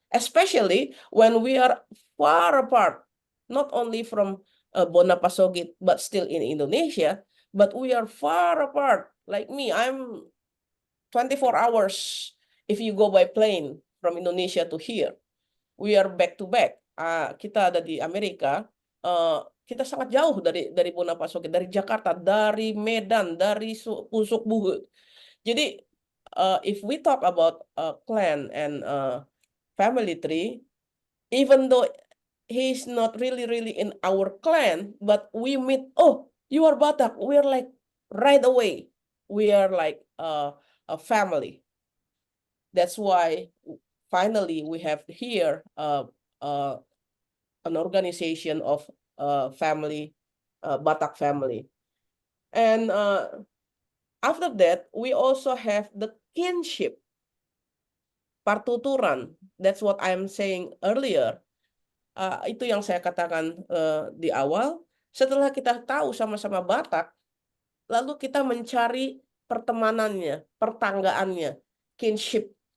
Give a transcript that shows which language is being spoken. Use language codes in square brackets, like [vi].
[en] Especially when we are far apart, not only from Bona Pasogit, but still in Indonesia, but we are far apart. Like me, I'm 24 hours if you go by plane from Indonesia to here. We are back to back. [id] Kita ada di Amerika, kita sangat jauh dari Bona Pasogit, dari Jakarta, dari Medan, dari Pusuk Buhut. [en] Jadi if we talk about clan and family tree, even though he's not really in our clan, but we meet, oh, you are Batak, we're like right away, we are like a family. That's why finally we have here an organization of family, Batak family. And after that, we also have the kinship, partuturan. That's what I'm saying earlier. [id] Itu yang saya katakan di awal. Setelah kita tahu sama-sama Batak, lalu kita mencari pertemanannya, pertanggaannya, kinship.